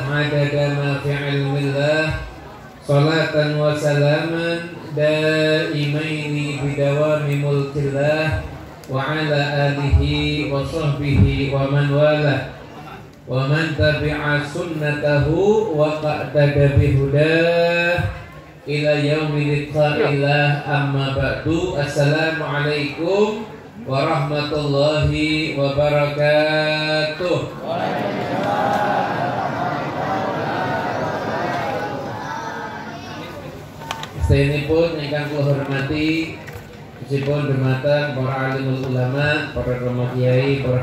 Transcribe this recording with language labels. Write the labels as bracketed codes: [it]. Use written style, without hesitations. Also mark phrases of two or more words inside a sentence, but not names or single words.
[ar] عدد ما في علم الله صلاة وسلاما دائمين بدوام ملك الله وعلى آله وصحبه ومن والاه ومن تبع سنته واقتدى بهداه إلى يوم لقاء الله أما بعد. السلام عليكم ورحمة الله وبركاته. [jv] Sayenipun ingkang kula hormati meskipun dumateng para [ar] عالم العلماء, [jv] para rama kiai, para